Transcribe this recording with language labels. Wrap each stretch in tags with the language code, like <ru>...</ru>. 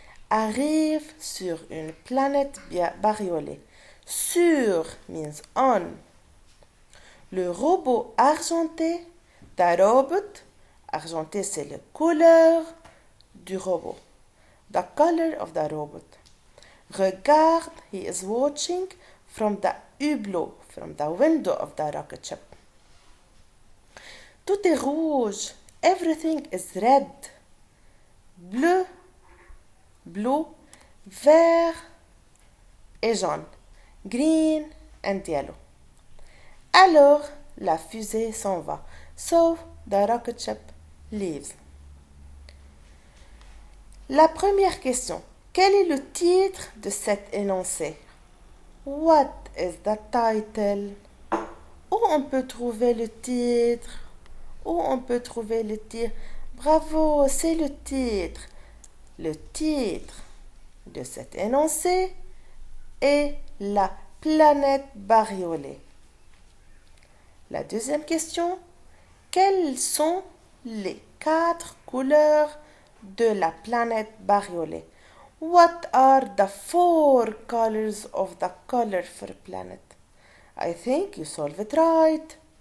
<fr>Arrive sur une planète bariolée.</fr> <en>Sur means on.</en> <fr>Le robot argenté,</fr> <en>the robot,</en> <fr>argenté c'est la couleur du robot.</fr> <en>The color of the robot.</en> <fr>Regarde,</fr> <en>he is watching from the hublot, from the window of the rocket ship.</en> <fr>Tout est rouge.</fr> <en>Everything is red.</en> <fr>Bleu,</fr> <en>blue,</en> <fr>vert et jaune.</fr> <en>Green and yellow.</en> <fr>Alors, la fusée s'en va.</fr> <en>So, the rocket ship leaves.</en> <fr>La première question. Quel est le titre de cet énoncé?</fr> <en>What is the title?</en> <fr>Où on peut trouver le titre? Où on peut trouver le titre? Bravo, c'est le titre. Le titre de cet énoncé est la planète bariolée. La deuxième question. Quelles sont les 4 couleurs de la planète bariolée?</fr> <en>What are the 4 colors of the colorful planet? I think you solve it right.</en>